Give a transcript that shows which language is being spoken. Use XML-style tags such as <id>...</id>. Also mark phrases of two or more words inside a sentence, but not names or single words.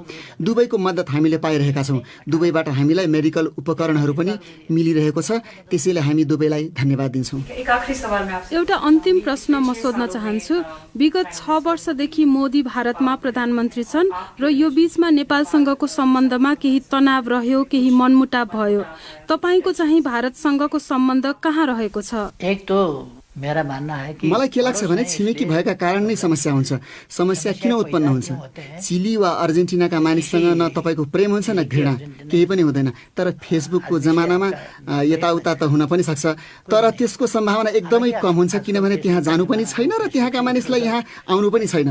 <ne>दुवैको मद्दत हामीले पाइरहेका छौँ। दुवैबाट हामीलाई मेडिकल उपकरणहरू पनि मिलिरहेको छ, त्यसैले हामी दुवैलाई धन्यवाद दिन्छौँ। एउटा अन्तिम प्रश्न म सोध्न चाहन्छु। विगत 6 वर्षदेखि मोदी भारतमा प्रधानमन्त्री छन् र यो बीचमा नेपालसँगको सम्बन्धमा केही तनाव रह्यो, केही मनमुटाव भयो। तपाईको चाहिँ भारतसँगको सम्बन्ध कहाँ रहेको छ?</ne> <hi>एक तो मेरा मान्ना है कि</hi> <ne>मलाई के लाग्छ भने छिमेकी भएका कारण नै समस्या हुन्छ। समस्या किन उत्पन्न हुन्छ? चिली वा अर्जेन्टिनाका मानिससँग न तपाईको प्रेम हुन्छ न घृणा, केही पनि हुँदैन। तर फेसबुकको जमानामा यताउता त हुन पनि सक्छ, तर त्यसको सम्भावना एकदमै कम हुन्छ, किनभने त्यहाँ जानु पनि छैन र त्यहाँका मानिसलाई यहाँ आउनु पनि छैन।</ne>